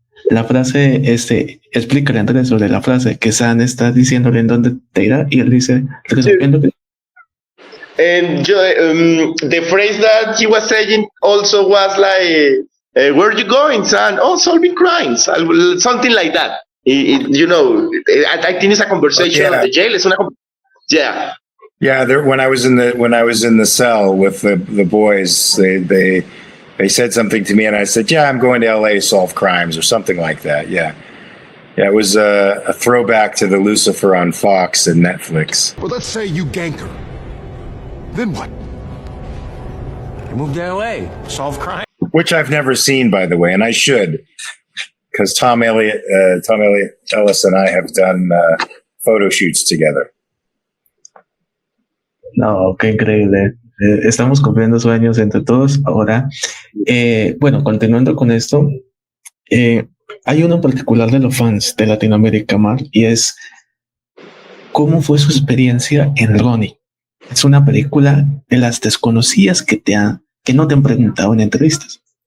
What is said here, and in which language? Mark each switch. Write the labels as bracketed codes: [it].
[es] La frase, explícale, Andrés, sobre la frase que San está diciéndole en dónde te irá y él dice, resolviendo crímenes. [en] And the phrase that he was saying also was like, where are you going, son? Oh, solving crimes. Something like that. I think it's a conversation at the jail. It's yeah. Yeah, when I was in the cell with the boys, they said something to me, and I said, "Yeah, I'm going to LA to solve crimes," or something like that. Yeah, it was a throwback to the Lucifer on Fox and Netflix. Well, let's say you gank her. Then what? You move to LA, solve crime. Which I've never seen, by the way, and I should, because Tom Elliott Ellis and I have done photo shoots together. [es] No, qué increíble. Estamos cumpliendo sueños entre todos. Ahora, bueno, continuando con esto, hay uno en particular de los fans de Latinoamérica, Mar, y es ¿cómo fue su experiencia en Ronnie? Es una película de las desconocidas que no te han preguntado en entrevistas.